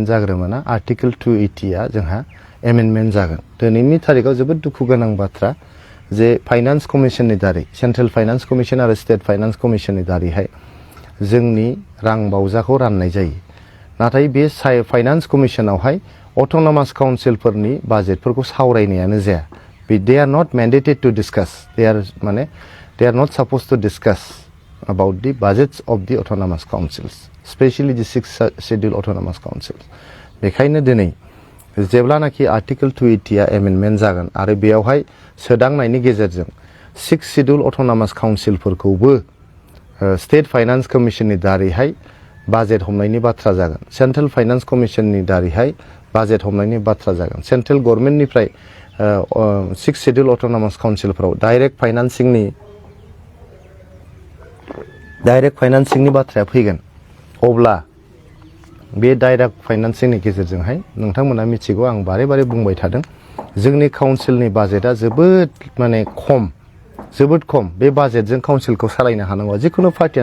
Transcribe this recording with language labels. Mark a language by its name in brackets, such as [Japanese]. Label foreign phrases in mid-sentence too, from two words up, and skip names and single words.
[Bodo] आर्टिकेल 280 आ जोंहा एमेन्डमेन्ट जागोन दिनैनि थारिखआव जोबोद दुखु गोनां बाथ्रा जे फाइनान्स कमिसननि दारै सेन्ट्रेल फाइनान्स कमिसन आरो स्टेट फाइनान्स कमिसननि दारैहाय जोंनि रां बावजाखौ राननाय जायो नाथाय बे फाइनान्स कमिसनावहाय अट'नमास काउन्सिलफोरनि बाजेटफोरखौ सावरायनायानो जाया [English] they are not mandated to discuss they are not supposed to discuss about the budgets of the autonomous councils especially the 6th schedule autonomous councils [Bodo] बेखायनो दिनै जेब्लानाखि आर्टिकल 280 आ एमेन्डमेन्ट जागोन आरो बेयावहाय सोदांनायनि गेजेरजों [English] 6th schedule autonomous councilफोरखौबो [Bodo] स्टेट फाइनान्स कमिसननि दारैहाय बाजेट हमनायनि बाथ्रा जागोन सेन्ट्रेल फाइनान्स कमिसननि दारैहाय बाजेट हमनायनि बाथ्रा जागोन सेन्ट्रेल गभर्नमेन्टनिफ्राय [English] 6th schedule autonomous councilफोराव [Bodo] डाइरेक्ट फाइनान्सिंनि बाथ्राया फैगोन अब्ला बे डाइरेक्ट फाइनान्सिंनि गेजेरजोंहाय नोंथांमोना मिथिगौ आं बारे बारे बुंबाय थादों जोंनि काउन्सिलनि बाजेटआ जोबोद जोबोद खम बे बाजेटजों काउन्सिलखौ सालायनो हानांगौ जिखुनु पार्टियानो